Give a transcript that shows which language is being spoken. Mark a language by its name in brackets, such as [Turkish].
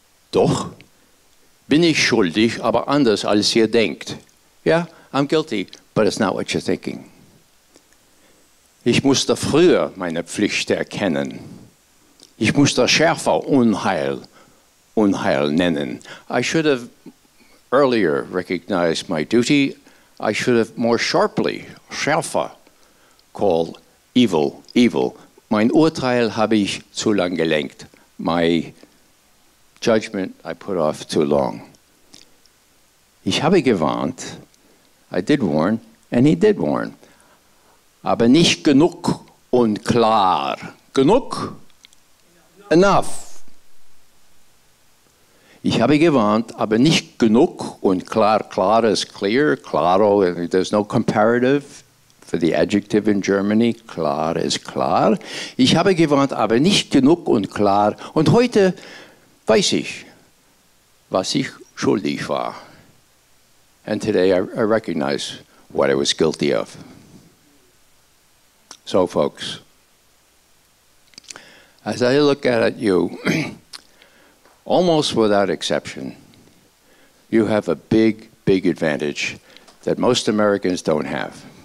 [German] Doch bin ich schuldig, aber anders als ihr denkt. [English] Yeah, I'm guilty, but it's not what you're thinking. [German] Ich musste früher meine Pflicht erkennen. Ich musste schärfer Unheil nennen. [English] I should have earlier recognized my duty. I should have more sharply, schärfer, called evil, evil. [German] Mein Urteil habe ich zu lang gelenkt. [English] My judgment I put off too long. [German] Ich habe gewarnt. [English] I did warn, and he did warn. [German] Aber nicht genug und klar. Genug? Enough. Ich habe gewarnt, aber nicht genug und klar. [English] Klar is clear. Claro, there's no comparative for the adjective in Germany. Klar is klar. [German] Ich habe gewarnt, aber nicht genug und klar. Und heute weiß ich, was ich schuldig war. [English] And today I recognize what I was guilty of. So, folks, as I look at you, almost without exception, you have a big, big advantage that most Americans don't have.